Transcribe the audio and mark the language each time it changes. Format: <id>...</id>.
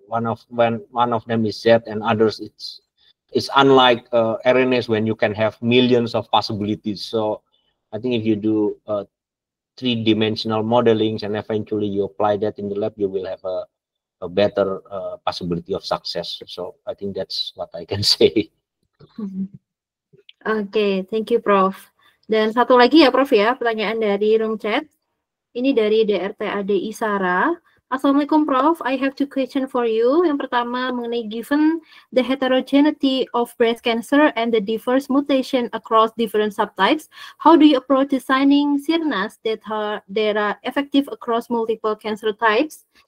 <en>One of them is Z, and others it's unlike RNAs, when you can have millions of possibilities. So I think if you do 3-dimensional modelings and eventually you apply that in the lab, you will have a better possibility of success. So I think that's what I can say. Oke, thank you Prof.</en> <id>Dan satu lagi ya Prof ya, pertanyaan dari room chat. Ini dari DRTAD Isara.</id> <en>Assalamualaikum Prof, I have 2 questions for you.</en> <id>Yang pertama mengenai</id> <en>given the heterogeneity of breast cancer and the diverse mutation across different subtypes, how do you approach designing sirnas that are effective across multiple cancer types?</en>